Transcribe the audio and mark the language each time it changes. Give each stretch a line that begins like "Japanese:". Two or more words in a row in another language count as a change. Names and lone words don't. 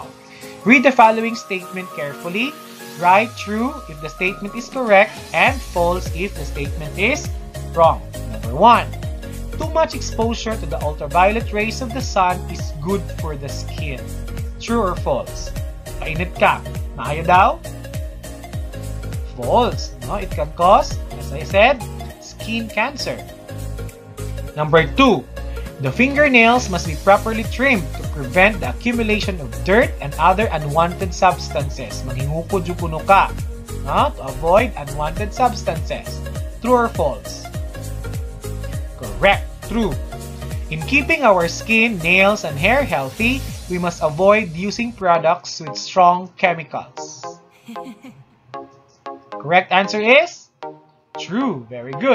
English: Read the following statement carefully. Write true if the statement is correct and false if the statement is wrong. Number 1. Too much exposure to the ultraviolet rays of the sun is good for the skin. True or false?
Hiligaynon: Painit ka. Maayo daw?
English: False. No? It can cause, as I said, skin cancer. Number 2. The fingernails must be properly trimmed to prevent the accumulation of dirt and other unwanted substances.
Hiligaynon: Manghingukod yung kuno ka.
English: No? To avoid unwanted substances. True or false? Correct. True. In keeping our skin, nails, and hair healthy, we must avoid using products with strong chemicals. Correct answer is true. Very good.